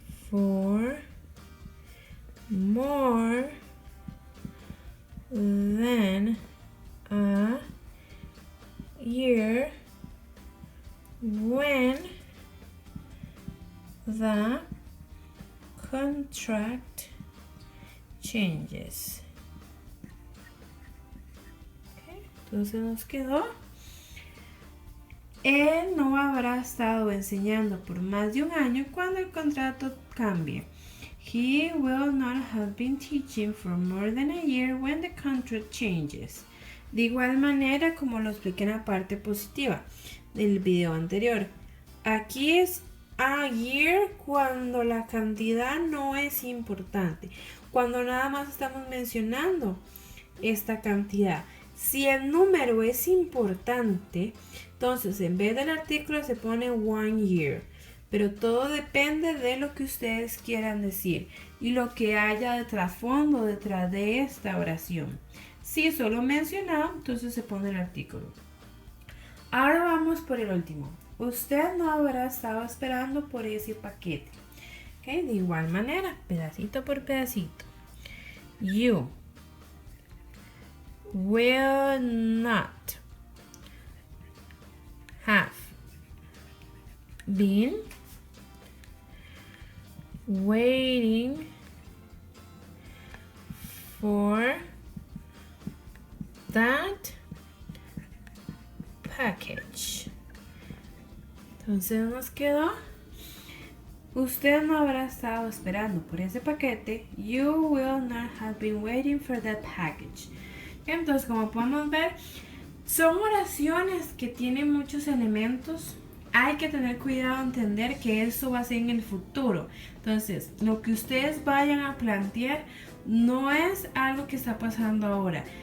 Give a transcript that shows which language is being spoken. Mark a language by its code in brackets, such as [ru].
[en] for more than a year when the contract changes. [es] Okay, entonces nos quedó: él no habrá estado enseñando por más de un año cuando el contrato cambie. [en] He will not have been teaching for more than a year when the contract changes. [es] De igual manera como lo expliqué en la parte positiva del video anterior. Aquí es a year cuando la cantidad no es importante. Cuando nada más estamos mencionando esta cantidad. Si el número es importante, entonces en vez del artículo se pone one year. Pero todo depende de lo que ustedes quieran decir y lo que haya de trasfondo detrás de esta oración. Si solo mencionado, entonces se pone el artículo. Ahora vamos por el último. Usted no habrá estado esperando por ese paquete. Okay, de igual manera, pedacito por pedacito. [en] You will not have been waiting for that package. [es] Entonces nos quedó: usted no habrá estado esperando por ese paquete. [en] You will not have been waiting for that package. [es] Entonces, como podemos ver, son oraciones que tienen muchos elementos. Hay que tener cuidado, entender que eso va a ser en el futuro. Entonces, lo que ustedes vayan a plantear no es algo que está pasando ahora.